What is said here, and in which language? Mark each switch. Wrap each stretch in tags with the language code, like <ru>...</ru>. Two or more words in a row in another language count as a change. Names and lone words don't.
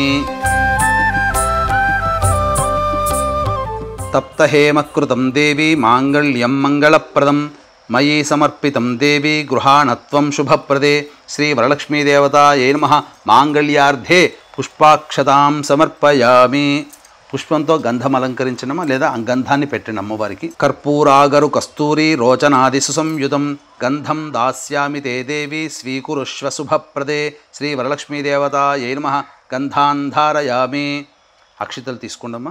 <sa>तप्तहेमकृतं देवी माङ्गल्यं मङ्गलप्रदं मयि समर्पितं देवी गृहाणत्वं शुभप्रदे श्रीवरलक्ष्मीदेवतायै नमः माङ्गल्यार्धे पुष्पाक्षतां समर्पयामि।</sa> <te>పుష్పంతో గంధం అలంకరించడమా లేదా గంధాన్ని పెట్టిన అమ్మవారికి</te> <sa>కర్పూరాగరు కస్తూరి రోచనాది సుసంయుతం గంధం దాస్యామి తే దేవి స్వీకురుష్వ శుభప్రదే శ్రీ వరలక్ష్మీదేవతాయై నమః గంధాన్ ధారయామి।</sa> <te>అక్షితలు తీసుకోండమ్మా।</te>